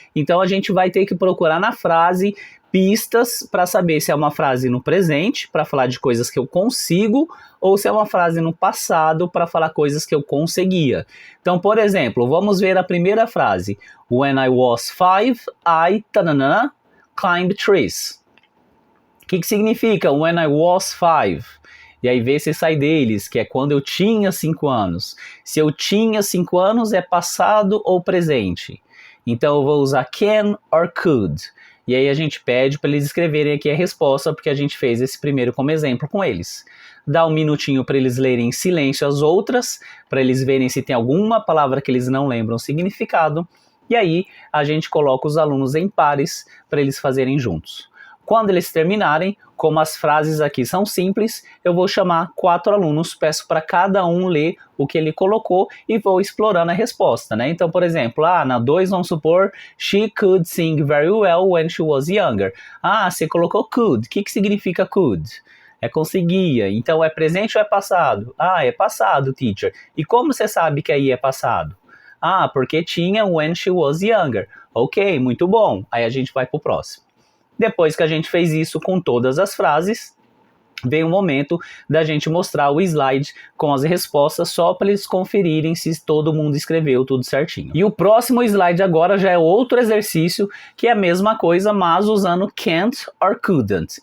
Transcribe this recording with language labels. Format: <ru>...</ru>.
<pt>Então, a gente vai ter que procurar na frase pistas para saber se é uma frase no presente, para falar de coisas que eu consigo, ou se é uma frase no passado, para falar coisas que eu conseguia. Então, por exemplo, vamos ver a primeira frase.</pt> <en>When I was 5, I... tanana, climb trees.</en> <pt>O que significa</pt> <en>when I was 5?</en> <pt>E aí vê se sai deles, que é quando eu tinha 5 anos. Se eu tinha 5 anos é passado ou presente. Então eu vou usar</pt> <en>can or could.</en> <pt>E aí a gente pede para eles escreverem aqui a resposta, porque a gente fez esse primeiro como exemplo com eles. Dá um minutinho para eles lerem em silêncio as outras, para eles verem se tem alguma palavra que eles não lembram o significado. E aí a gente coloca os alunos em pares para eles fazerem juntos. Quando eles terminarem, como as frases aqui são simples, eu vou chamar 4 alunos, peço para cada um ler o que ele colocou e vou explorando a resposta, né? Então, por exemplo, na 2 vamos supor,</pt> <en>she could sing very well when she was younger.</en> <pt>Ah, você colocou could. O que significa could? É conseguia. Então, é presente ou é passado? Ah, é passado, teacher. E como você sabe que aí é passado?</pt> <en>Ah,</en> <pt>porque tinha</pt> <en>when she was younger.</en> <pt>Ok, muito bom. Aí a gente vai para o próximo. Depois que a gente fez isso com todas as frases, vem o momento da gente mostrar o slide com as respostas só para eles conferirem se todo mundo escreveu tudo certinho. E o próximo slide agora já é outro exercício que é a mesma coisa, mas usando</pt> <en>can't or couldn't.</en>